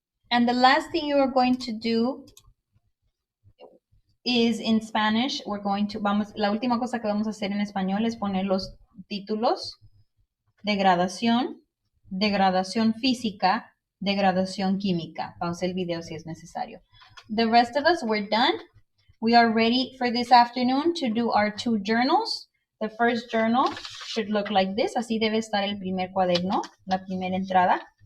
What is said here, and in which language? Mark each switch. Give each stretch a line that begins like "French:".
English: And the last thing you are going to do is in Spanish,
Spanish: la última cosa que vamos a hacer en español es poner los títulos de gradación física, de gradación química. Pausa el video si es necesario.
English: The rest of us, we're done. We are ready for this afternoon to do our 2 journals. The first journal should look like this.
Spanish: Así debe estar el primer cuaderno, la primera entrada.